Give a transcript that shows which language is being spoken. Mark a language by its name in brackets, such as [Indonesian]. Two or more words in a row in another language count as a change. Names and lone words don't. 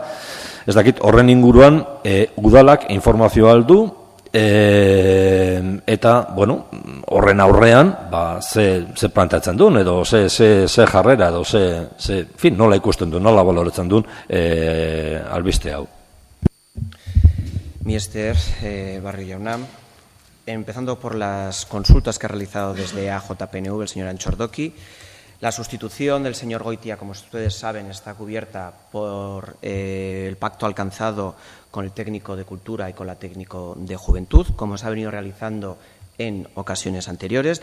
[Basque] Ez dakit, horren inguruan udalak informazioa aldu, eta, bueno, horren aurrean, ze planteatzen duen, edo ze jarrera, edo nola ikusten duen, nola baloratzen duen albiste hau. Mi ester, Barrio Jauna, [Spanish] empezando por las consultas que ha realizado desde AJPNV el señor Anchordoki. La sustitución del señor Goitia, como ustedes saben, está cubierta por el pacto alcanzado con el técnico de Cultura y con la técnico de Juventud, como se ha venido realizando en ocasiones anteriores.